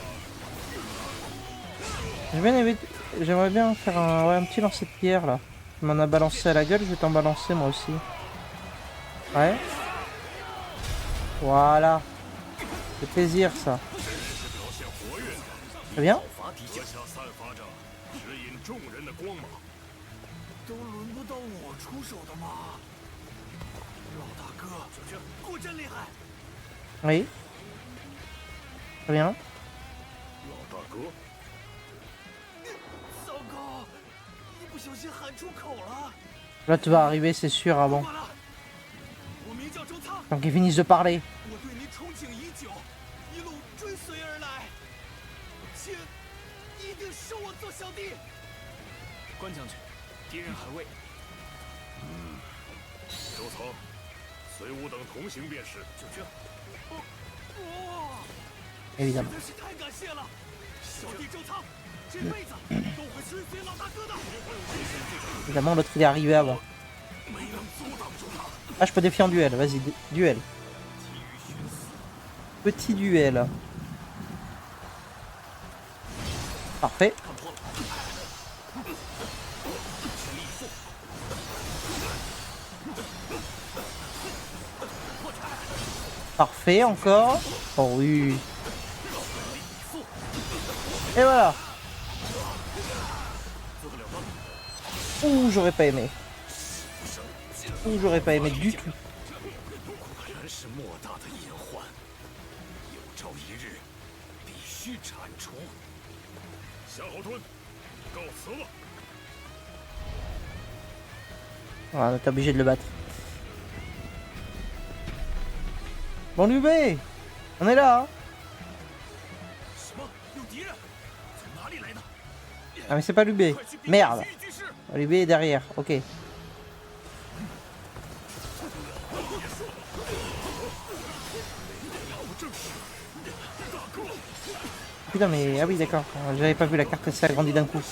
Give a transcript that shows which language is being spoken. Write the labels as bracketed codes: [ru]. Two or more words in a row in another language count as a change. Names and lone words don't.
[fr] J'ai bien aimé j'aimerais bien faire un petit lancer de pierre là. Tu m'en as balancé à la gueule, je vais t'en balancer moi aussi. Ouais. Voilà. C'est plaisir ça. Très bien. [zh] 阁下散发着指引众人的光芒。都轮不到我出手的吗？老大哥，果真厉害！ [fr] Oui. Très bien. [zh] 老大哥，糟糕，一不小心喊出口了。 [fr] Là tu vas arriver c'est sûr avant. [zh] 完了，我名叫周仓， [fr] Tant qu'ils finissent de parler. [zh] 我对您憧憬已久，一路追随而来，请一定收我做小弟。关将军，敌人还未。周仓，随吾等同行便是。九哥，哇， [fr] Évidemment. [zh] 真是太感谢了，小弟周仓，这辈子都会追随老大哥的。 [fr] Évidemment l'autre il est arrivé avant. Ah je peux défier en duel, vas-y, duel. Petit duel. Parfait. Parfait encore. Oh oui. Et voilà. Ouh, j'aurais pas aimé. Ouh, j'aurais pas aimé du tout. [zh] 果然是莫大的隐患，有朝一日必须铲除。夏侯惇，告辞了。 [fr] Voilà, on est obligé de le battre. Bon Liu-bei, on est là. Hein. [zh] 什么？有敌人？从哪里来的？ [fr] Ah mais c'est pas Liu-bei. Merde. Liu-bei est derrière. Ok. Putain mais... Ah oui d'accord. J'avais pas vu la carte, elle s'est agrandie d'un coup.